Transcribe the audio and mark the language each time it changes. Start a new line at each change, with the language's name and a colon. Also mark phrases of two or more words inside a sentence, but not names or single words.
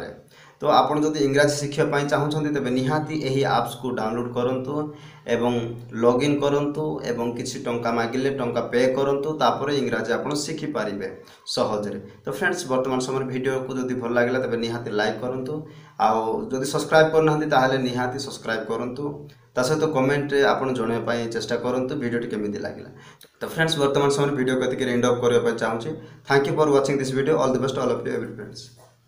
Odia: ତ ଆପଣ ଯଦି ଇଂରାଜୀ ଶିଖିବା ପାଇଁ ଚାହୁଁଛନ୍ତି ତେବେ ନିହାତି ଏହି ଆପ୍ସ କୁ ଡାଉନଲୋଡ କରନ୍ତୁ ଏବଂ ଲଗଇନ କରନ୍ତୁ ଏବଂ କିଛି ଟଙ୍କା ମାଗିଲେ ଟଙ୍କା ପେ କରନ୍ତୁ ତାପରେ ଇଂରାଜୀ ଆପଣ ଶିଖି ପାରିବେ ସହଜରେ। ତ ଫ୍ରେଣ୍ଡସ ବର୍ତ୍ତମାନ ସମୟ ଭିଡିଓ କୁ ଯଦି ଭଲ ଲାଗିଲା ତେବେ ନିହାତି ଲାଇକ କରନ୍ତୁ ଆ ଯଦି ସବସ୍କ୍ରାଇବ କରିନାହାନ୍ତି ତାହାହେଲେ ନିହାତି ସବସ୍କ୍ରାଇବ କରନ୍ତୁ। ତା ସହିତ କମେଣ୍ଟ ରେ ଆପଣ ଜଣେଇବା ପାଇଁ ଚେଷ୍ଟା କରନ୍ତୁ ଭିଡିଓଟି କେମିତି ଲାଗିଲା। ତ ଫ୍ରେଣ୍ଡସ ବର୍ତ୍ତମାନ ସମୟ ଭିଡିଓ ଏତିକି କେ
English: end up
Odia: କରିବା ଚାହୁଁଛି।
English: Thank you for watching this video. All the best all of you every friends.